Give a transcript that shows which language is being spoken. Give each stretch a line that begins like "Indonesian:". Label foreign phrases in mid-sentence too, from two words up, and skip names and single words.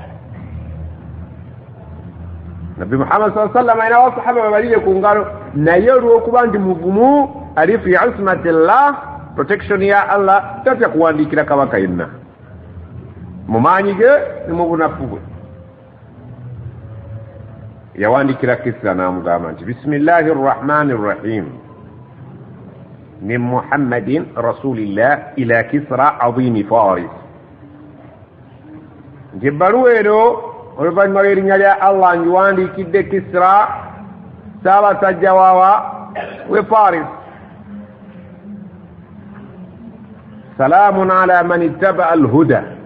Ganda: Nabi Muhammad
Arabic: صلى الله عليه وسلم
Ganda: ina wasahaba balile ku ngalo naye olw'okuba ndi muvumu ali
Arabic: في عصمة الله
Ganda: protection ya Allah tatya kuwandiikira kabaka yenna mumanyige ne mu bunafu bwe. Yawandikira Kisra n'amugamba nti
Arabic: بسم الله الرحمن الرحيم من محمد رسول الله إلى كسرى عظيم فارس.
Ganda: Nti ebbaluwa eno oluvannyuma lw'erinnya lya Allah ngiwandiikidde Kisra ssaabasajja wawa we Faris.
Arabic: سلام على من اتبع الهدى.